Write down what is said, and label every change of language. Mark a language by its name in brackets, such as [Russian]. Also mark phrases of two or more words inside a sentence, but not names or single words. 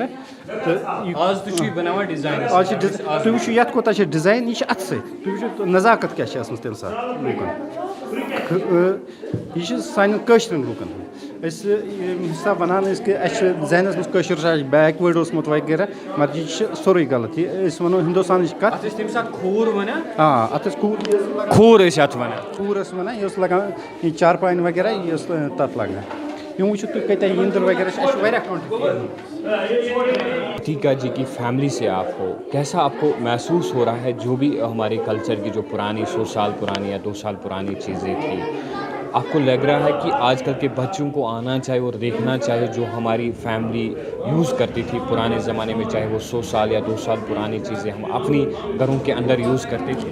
[Kashmiri] تہٕ آز چھِ تُہۍ وٕچھِو یتھ کوتاہ چھِ ڈِزاین یہِ چھِ اَتھٕ سۭتۍ تُہۍ وٕچھِو نزاکت کیاہ چھِ ٲسمٕژ تمہِ ساتہٕ لوٗکن یہ چھِ سانٮ۪ن کٲشرٮ۪ن لوٗکن ہُنٛد أسۍ ییٚمہِ حِساب ونان ٲسۍ کہِ اَسہِ چھُ ذہنس منٛز کٲشُر چھُ اَسہِ بیک وٲڈ اوسمُت وغیرہ مگر یہِ چھِ سورُے غلط یہِ أسۍ ونو ہندوستانٕچ کتھ اتھ ٲسۍ کھوٗر ٲسۍ ونان یہِ ٲس لگان یہِ چارپاین وغیرہ یہِ ٲس تتھ لگان یم وٕچھِو تُہۍ کۭتیاہ یِنٛدٕر وغیرہ چھِ اَسہِ چھُ واریاہ [Urdu] عتیقہ جی کی فیملی سے آپ ہو کیسا آپ کو محسوس ہو رہا ہے جو بھی ہمارے کلچر کی جو پرانی 100 سال پرانی یا 2 سال پرانی چیزیں تھیں آپ کو لگ رہا ہے کہ آج کل کے بچوں کو آنا چاہیے اور دیکھنا چاہیے جو ہماری فیملی یوز کرتی تھی پرانے زمانے میں چاہے وہ 100 سال یا 2 سال پرانی چیزیں ہم اپنی گھروں کے اندر یوز کرتے تھے